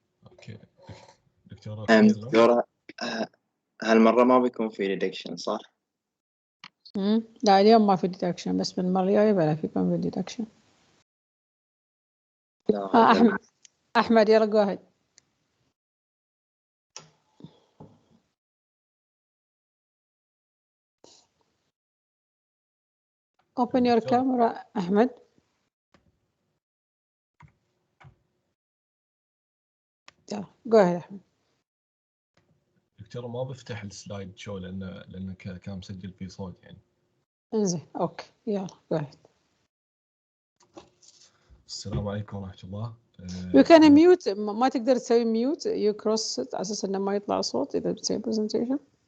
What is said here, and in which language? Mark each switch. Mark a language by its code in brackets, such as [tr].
[ar] أوكي دكتورة دكتورة هالمرة ما بيكون في ريدكشن صح؟ لا اليوم ما في ديدكشن، بس من المرة الجاية بلا فيكم في ديدكشن. أحمد يلا [en] go ahead. open your camera أحمد. [ar] يلا [en] go ahead [ar] أحمد. دكتورة ما بفتح السلايد شو لأنه كان مسجل فيه صوت يعني. انزين اوكي يلا [en] go ahead. [ar] السلام عليكم ورحمة الله. [en] you can mute. [ar] ما تقدر تسوي mute [en] you cross it [ar] على أساس إنه ما يطلع صوت إذا بتسوي presentation.